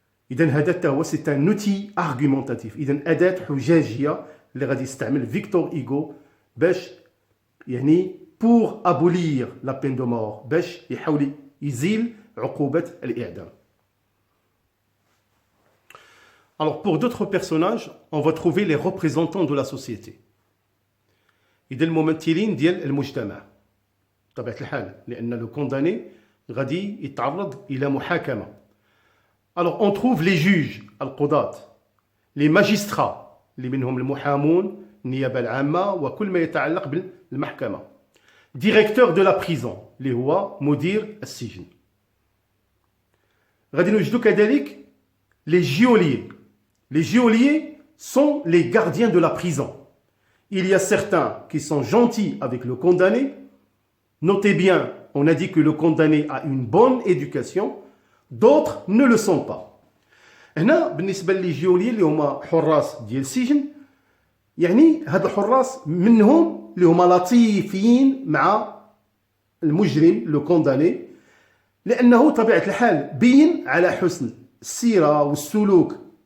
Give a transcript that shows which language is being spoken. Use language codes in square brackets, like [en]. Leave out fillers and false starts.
[ar] إذن هذا هو سي ان اوتي ارغيومونتاتيف إذن أداة حجاجية اللي غادي يستعمل فيكتور إيغو باش يعني [fr] pour abolir la peine de mort [ar] باش يحاول يزيل عقوبة الإعدام. [fr] Alors pour d'autres personnages, on va trouver les représentants de la société. [ar] إذا الممثلين ديال المجتمع. بطبيعة الحال لأن le condamné غادي يتعرض إلى محاكمة. [fr] Alors on trouve les juges [ar] القضاة, les magistrats اللي منهم المحامون, النيابة العامة وكل ما يتعلق بالمحكمة. [fr] Directeur de la prison [ar] اللي هو مدير السجن. غادي نوجدوا كذلك les geôliers. [fr] Les geôliers sont les gardiens de la prison. Il y a certains qui sont gentils avec le condamné. Notez bien, on a dit que le condamné a une bonne éducation. D'autres ne le sont pas. [ar] هنا بالنسبة لي جيولي اللي هما حراس ديال السجن يعني هاد الحراس منهم اللي هما لطيفين مع المجرم لو كونداني لأنه طبيعة الحال بين على حسن السيرة والسلوك